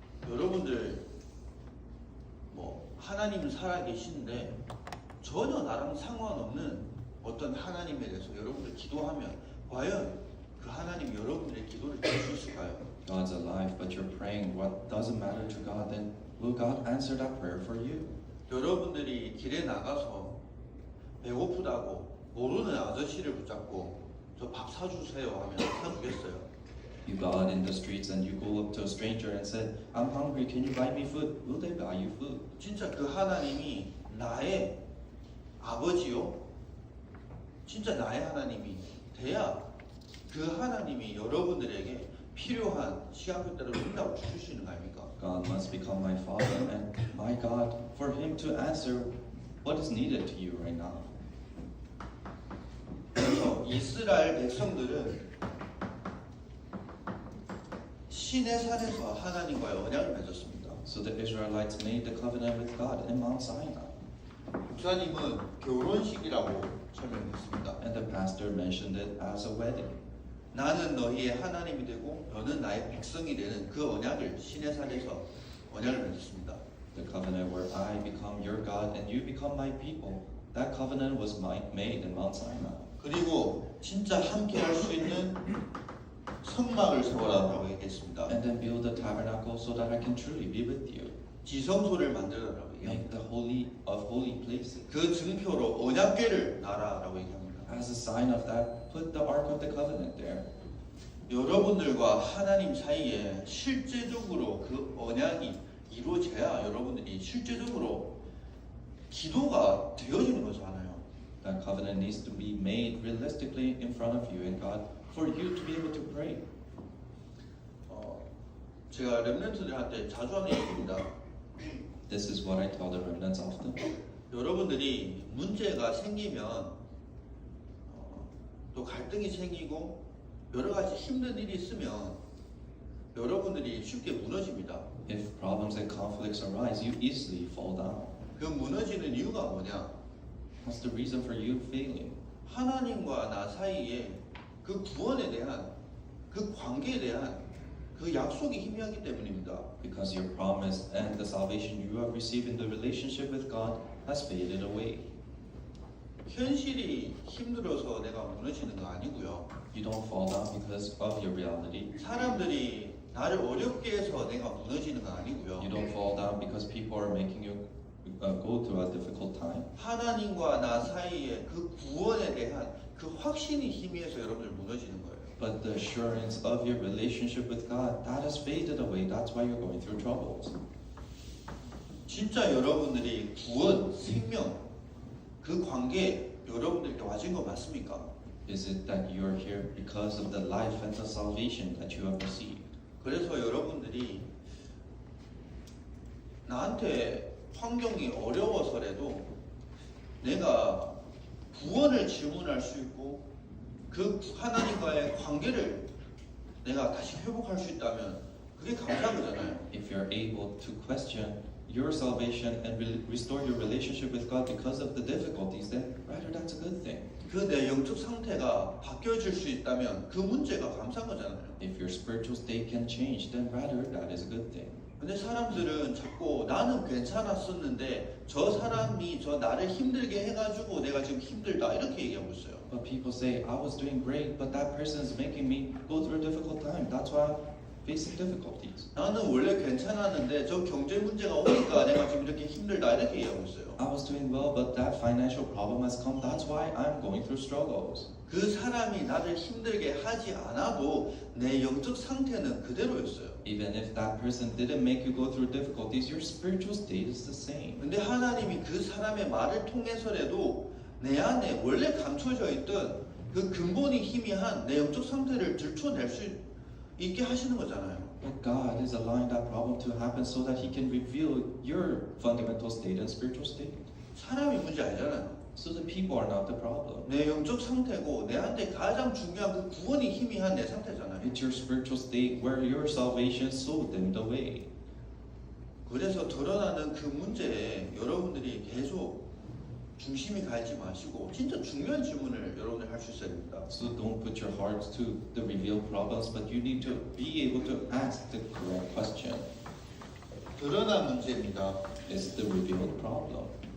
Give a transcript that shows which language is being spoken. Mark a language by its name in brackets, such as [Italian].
[Korean] 여러분들 뭐 하나님은 살아계신데 전혀 나랑 상관없는 어떤 하나님에 대해서 여러분들 기도하면 과연 그 하나님이 여러분들의 기도를 들을 수 있을까요? [English] God's alive, but you're praying what doesn't matter to God, then will God answer that prayer for you? [Korean] 여러분들이 길에 나가서 배고프다고 모르는 아저씨를 붙잡고 저 밥 사주세요 하면 사주겠어요? [English] You go out in the streets and you go up to a stranger and said, I'm hungry, can you buy me food? Will they buy you food? [Korean] 진짜 그 하나님이 나의 아버지요? 진짜 나의 하나님이 돼야 그 하나님이 여러분들에게 필요한 시간표대로 응답을 주실 수 있는 거 아닙니까? [English] God must become my Father and my God for Him to answer what is needed to you right now. [Korean] 그래서 이스라엘 백성들은 시내산에서 하나님과의 언약을 맺었습니다. [English] So the Israelites made the covenant with God in Mount Sinai. [Korean] 목사님은 결혼식이라고 설명했습니다. [English] And the pastor mentioned it as a wedding. [Korean] 나는 너희의 하나님이 되고 너는 나의 백성이 되는 그 언약을 시내산에서 언약을 맺었습니다. [English] The covenant where I become your God and you become my people. That covenant was made in Mount Sinai. [Korean] 그리고 진짜 함께 할 수 있는 성막을 세워라라고 얘기했습니다. [English] And then build a tabernacle so that I can truly be with you. [Korean] 지성소를 만들어라고 얘기합니다. [English] Make the holy of holy places. [Korean] 그 증표로 언약궤를 놔라라고 얘기합니다. [English] As a sign of that, put the Ark of the Covenant there. [Korean] 여러분들과 하나님 사이에 실제적으로 그 언약이 이루어져야 여러분들이 실제적으로 기도가 되어지는 거잖아요. [English] That covenant needs to be made realistically in front of you and God for you to be able to pray. [Korean] 제가 렘넌트들한테 자주 하는 얘기입니다. [English] This is what I tell the remnants often. [Korean] 여러분들이 문제가 생기면 또 갈등이 생기고 여러 가지 힘든 일이 있으면 여러분들이 쉽게 무너집니다. [English] If problems and conflicts arise, you easily fall down. [Korean] 그 무너지는 이유가 뭐냐? [English] What's the reason for you failing? [Korean] 하나님과 나 사이에 그 구원에 대한 그 관계에 대한 그 약속이 희미하기 때문입니다. [English] Because your promise and the salvation you have received in the relationship with God has faded away. [Korean] 현실이 힘들어서 내가 무너지는 거 아니고요. [English] You don't fall down because of your reality. [Korean] 사람들이 나를 어렵게 해서 내가 무너지는 거 아니고요. [English] You don't fall down because people are making you go through a difficult time. [Korean] 하나님과 나 사이에 그 구원에 대한 그 확신이 희미해서 여러분들 무너지는 거예요. [English] But the assurance of your relationship with God, that has faded away. That's why you're going through troubles. [Korean] 진짜 여러분들이 구원, 생명 그 관계 여러분들께 와진 거 맞습니까? [English] Is it that you're here because of the life and the salvation that you have received? [Korean] 그래서 여러분들이 나한테 환경이 어려워서라도 내가 구원을 질문할 수 있고 그 하나님과의 관계를 내가 다시 회복할 수 있다면 그게 감사한 거잖아요. [English] If you're able to question your salvation and restore your relationship with God because of the difficulties, then rather that's a good thing. [Korean] 그 내 영적 상태가 바뀌어질 수 있다면 그 문제가 감사한 거잖아요. [English] If your spiritual state can change, then rather that is a good thing. [Korean] 근데 사람들은 자꾸 나는 괜찮았었는데 저 사람이 저 나를 힘들게 해가지고 내가 지금 힘들다 이렇게 얘기하고 있어요. [English] But people say, I was doing great, but that person is making me go through a difficult time. That's why I'm facing difficulties. [Korean] 나는 원래 괜찮았는데 저 경제 문제가 오니까 내가 지금 이렇게 힘들다 이렇게 얘기하고 있어요. [English] I was doing well, but that financial problem has come. That's why I'm going through struggles. [Korean] 그 사람이 나를 힘들게 하지 않아도 내 영적 상태는 그대로였어요. [English] Even if that person didn't make you go through difficulties, your spiritual state is the same. [Korean] 근데 하나님이 그 사람의 말을 통해서라도 내 안에 원래 감춰져 있던 그 근본이 희미한 내 영적 상태를 들춰낼 수 있게 하시는 거잖아요. [English] But God is allowing that problem to happen so that He can reveal your fundamental state and spiritual state. [Korean] 사람이 문제 아니잖아요. [English] So the people are not the problem. [Korean] 내 영적 상태고 내한테 가장 중요한 그 구원이 희미한 내 상태잖아요. [English] It's your spiritual state where your salvation is so dimmed away. [Korean] 그래서 드러나는 그 문제에 여러분들이 계속 중심이 가지 마시고 진짜 중요한 질문을 여러분들 할 수 있어야 됩니다. [English] So don't put your hearts to the revealed problems, but you need to be able to ask the correct question. [Korean] 드러난 문제입니다. [English] Is the revealed problem?